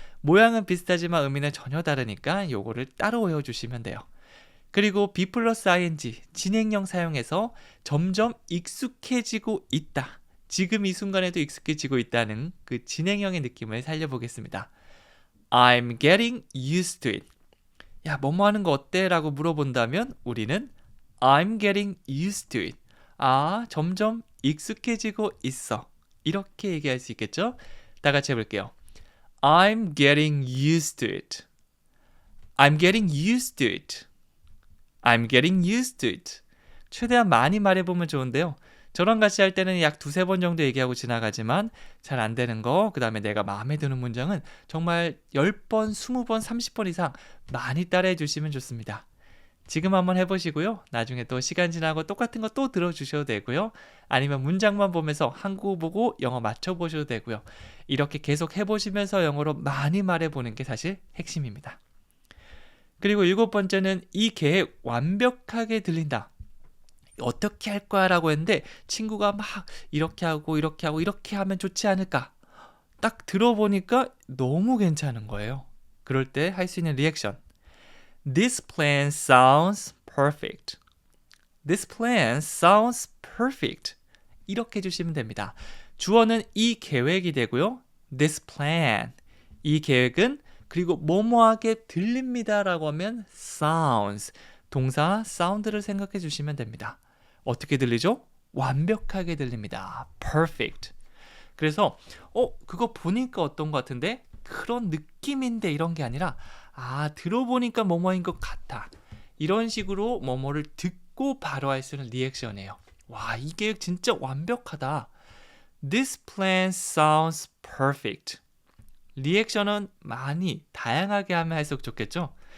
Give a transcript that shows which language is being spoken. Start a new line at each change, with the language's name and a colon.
Korean: 모양은 비슷하지만 의미는 전혀 다르니까 요거를 따로 외워주시면 돼요. 그리고 be 플러스 ing, 진행형 사용해서 점점 익숙해지고 있다. 지금 이 순간에도 익숙해지고 있다는 그 진행형의 느낌을 살려보겠습니다.
English: I'm getting used to it.
Korean: 야, 뭐뭐 하는 거 어때? 라고 물어본다면 우리는
English: I'm getting used to it.
Korean: 점점 익숙해지고 있어. 이렇게 얘기할 수 있겠죠? 다 같이 해볼게요.
English: I'm getting used to it. I'm getting used to it. I'm getting used to it.
Korean: 최대한 많이 말해보면 좋은데요. 저랑 같이 할 때는 약 두세 번 정도 얘기하고 지나가지만 잘 안 되는 거, 그 다음에 내가 마음에 드는 문장은 정말 10번, 20번, 30번 이상 많이 따라해 주시면 좋습니다. 지금 한번 해보시고요. 나중에 또 시간 지나고 똑같은 거 또 들어주셔도 되고요. 아니면 문장만 보면서 한국어 보고 영어 맞춰보셔도 되고요. 이렇게 계속 해보시면서 영어로 많이 말해보는 게 사실 핵심입니다. 그리고 7번째는 이 계획 완벽하게 들린다. 어떻게 할 거야 라고 했는데 친구가 막 이렇게 하고 이렇게 하고 이렇게 하면 좋지 않을까? 딱 들어보니까 너무 괜찮은 거예요. 그럴 때 할 수 있는 리액션.
English: This plan sounds perfect. This plan sounds perfect.
Korean: 이렇게 해주시면 됩니다. 주어는 이 계획이 되고요.
English: This plan.
Korean: 이 계획은 그리고 뭐뭐하게 들립니다 라고 하면 sounds. 동사 사운드를 생각해 주시면 됩니다. 어떻게 들리죠? 완벽하게 들립니다. perfect. 그래서 그거 보니까 어떤 것 같은데? 그런 느낌인데 이런 게 아니라 들어보니까 뭐뭐인 것 같아. 이런 식으로 뭐뭐를 듣고 바로 할 수 있는 리액션이에요. 와, 이 계획 진짜 완벽하다.
English: This plan sounds perfect.
Korean: 리액션은 많이 다양하게 하면 할수록 좋겠죠?